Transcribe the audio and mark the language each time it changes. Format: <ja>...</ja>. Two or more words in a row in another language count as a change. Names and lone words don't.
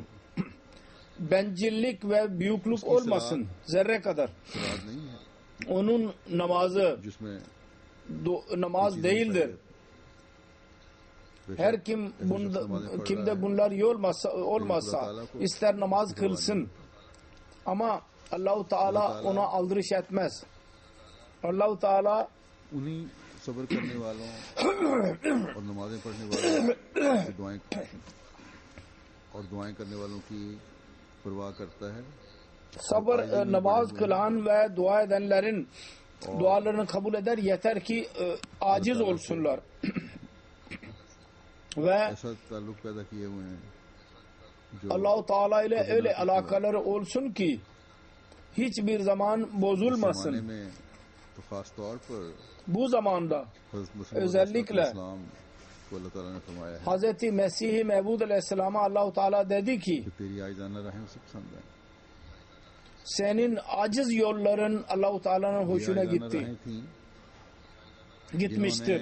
<tr>Bencillik ve büyüklük olmasın. Zerre kadar.</tr> <hi>सलात नहीं है</hi> <tr>Onun namazı</tr> <hi>जिसमें</hi> <tr>namaz değildir. Her kimde bunlar olmasa ister namaz kılsın ama Allah-u Teala ona aldırış etmez. Allah-u Teala</tr> <hi>उन्हीं सब्र करने वालों और नमाजें पढ़ने वालों की दुआएं और दुआएं करने वालों की परवाह करता है</hi> <tr>sabır namaz kılan ve dua edenlerin dualarını kabul eder yeter ki aciz olsunlar. Ve</tr> <hi>ऐसा ताल्लुक पैदा किए हुए हैं</hi> <tr>Allah-u Teala ile öyle alakaları olsun ki hiçbir zaman bozulmasın. Bu zamanda özellikle Hz. Mesih-i Mevud Aleyhisselam'a Allah-u Teala dedi ki senin aciz yolların Allah-u Teala'nın hoşuna gitmiştir.</tr>